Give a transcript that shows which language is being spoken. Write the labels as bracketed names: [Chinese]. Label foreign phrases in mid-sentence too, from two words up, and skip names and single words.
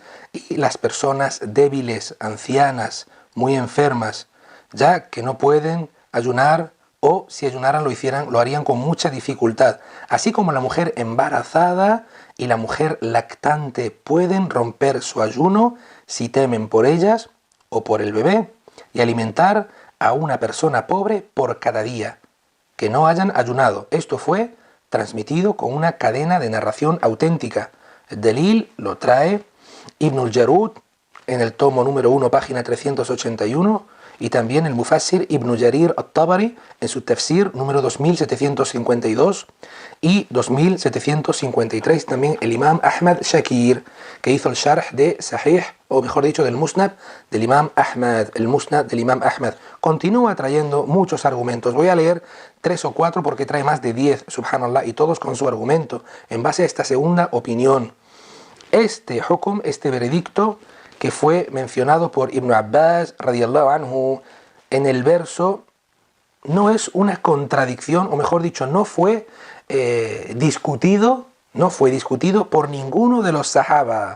[Spanish] y las personas débiles, ancianas, muy enfermas, ya que no pueden ayunar, o si ayunaran lo harían con mucha dificultad, así como la mujer embarazada y la mujer lactante pueden romper su ayuno si temen por ellas o por el bebé, y alimentar a una persona pobre por cada día que no hayan ayunado. Esto fue transmitido con una cadena de narración auténtica. El Dalil lo trae Ibn al-Jarud en el tomo número 1, página 381, y también el Mufassir Ibn Jarir al-Tabari en su tafsir número 2752 y 2753, también el Imam Ahmad Shakir, que hizo el sharh de Sahih, o mejor dicho, del Musnad del Imam Ahmad, el Musnad del Imam Ahmad. Continúa trayendo muchos argumentos. Voy a leer 3 o 4 porque trae más de 10, subhanallah, y todos con su argumento, en base a esta segunda opinión. Este hukum, este veredicto, que fue mencionado por Ibn Abbas, [Arabic] رضي الله عنه, [Spanish] en el verso, no es una contradicción, o mejor dicho, no fue discutido por ninguno de los sahaba.